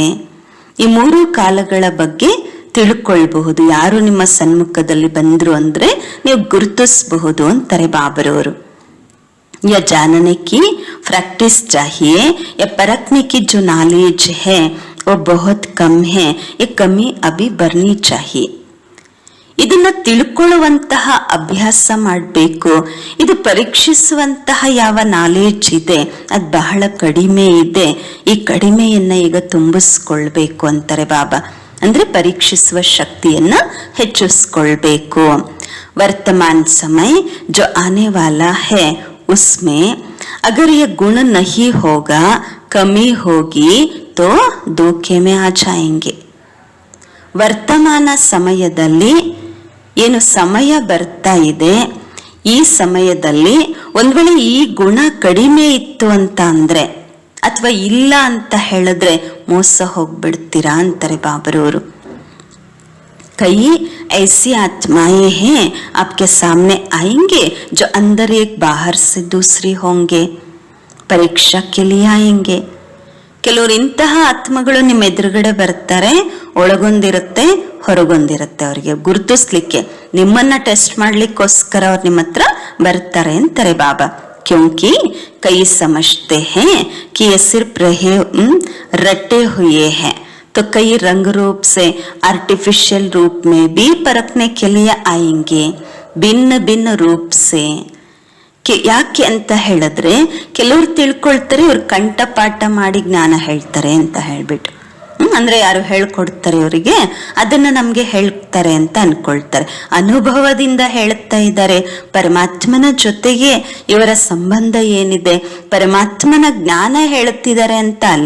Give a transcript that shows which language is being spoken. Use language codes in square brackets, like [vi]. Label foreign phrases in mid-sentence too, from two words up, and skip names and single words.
[kn] ಈ 3 ಕಾಲಗಳ ಬಗ್ಗೆ ತಿಳ್ಕೊಳ್ಬಹುದು. ಯಾರು ನಿಮ್ಮ ಸನ್ಮುಖದಲ್ಲಿ ಬಂದ್ರು ಅಂದ್ರೆ ನೀವು ಗುರುತಿಸಬಹುದು ಅಂತಾರೆ ಬಾಬರವರು. [hi] या जानने की प्रैक्टिस चाहिए, या परखने की जो नॉलेज है वो बहुत कम है, ये कमी अभी बढ़नी चाहिए. [kn] ಇದನ್ನ ತಿಳ್ಕೊಳ್ಳುವಂತಹ ಅಭ್ಯಾಸ ಮಾಡಬೇಕು. ಇದು ಪರೀಕ್ಷಿಸುವಂತಹ ಯಾವ ನಾಲೆಡ್ಜ್ ಇದೆ ಅದು ಬಹಳ ಕಡಿಮೆ ಇದೆ. ಈ ಕಡಿಮೆಯನ್ನ ಈಗ ತುಂಬಿಸ್ಕೊಳ್ಬೇಕು ಅಂತಾರೆ ಬಾಬಾ. ಅಂದ್ರೆ ಪರೀಕ್ಷಿಸುವ ಶಕ್ತಿಯನ್ನ ಹೆಚ್ಚಿಸ್ಕೊಳ್ಬೇಕು. [hi] वर्तमान समय जो आने वाला है उसमें अगर ये गुण नहीं होगा, कमी होगी तो धोखे में आ जाएंगे. [kn] ವರ್ತಮಾನ ಸಮಯದಲ್ಲಿ ಏನು ಸಮಯ ಬರ್ತಾ ಇದೆ, ಈ ಸಮಯದಲ್ಲಿ ಒಂದ್ ವೇಳೆ ಈ ಗುಣ ಕಡಿಮೆ ಇತ್ತು ಅಂತ ಅಂದ್ರೆ ಅಥವಾ ಇಲ್ಲ ಅಂತ ಹೇಳಿದ್ರೆ ಮೋಸ ಹೋಗ್ಬಿಡ್ತೀರಾ ಅಂತಾರೆ ಬಾಬರವರು. [hi] कई ऐसी आत्माएं हैं आपके सामने आएंगे जो अंदर एक बाहर से दूसरी होंगे, परीक्षा के लिए आएंगे. [kn] ಕೆಲವರು ಇಂತಹ ಆತ್ಮಗಳು ನಿಮ್ಮ ಎದುರುಗಡೆ ಬರ್ತಾರೆ, ಒಳಗೊಂದಿರುತ್ತೆ ಹೊರಗೊಂದಿರುತ್ತೆ. ಅವರಿಗೆ ಗುರುತಿಸ್ಲಿಕ್ಕೆ, ನಿಮ್ಮನ್ನ ಟೆಸ್ಟ್ ಮಾಡ್ಲಿಕ್ಕೋಸ್ಕರ ಅವ್ರು ನಿಮ್ಮ ಹತ್ರ ಬರ್ತಾರೆ ಅಂತಾರೆ ಬಾಬಾ. [hi] क्योंकि कई समझते हैं कि ये सिर्फ रटे हुए हैं, तो कई रंग रूप से आर्टिफिशियल रूप में भी परखने के लिए आएंगे, भिन्न भिन्न रूप से. [kn] ಯಾಕೆ ಅಂತ ಹೇಳಿದ್ರೆ ಕೆಲವ್ರು ತಿಳ್ಕೊಳ್ತಾರೆ ಇವ್ರು ಕಂಠಪಾಠ ಮಾಡಿ ಜ್ಞಾನ ಹೇಳ್ತಾರೆ ಅಂತ ಹೇಳ್ಬಿಟ್ಟು, ಅಂದ್ರೆ ಯಾರು ಹೇಳ್ಕೊಡ್ತಾರೆ ಇವರಿಗೆ ಅದನ್ನ ನಮ್ಗೆ ಹೇಳ್ತಾರೆ ಅಂತ ಅನ್ಕೊಳ್ತಾರೆ. ಅನುಭವದಿಂದ ಹೇಳ್ತಾ ಇದ್ದಾರೆ. ಪರಮಾತ್ಮನ ಜೊತೆಗೆ ಇವರ ಸಂಬಂಧ ಏನಿದೆ, ಪರಮಾತ್ಮನ ಜ್ಞಾನ ಹೇಳುತ್ತಿದ್ದಾರೆ ಅಂತ ಅಲ್ಲ.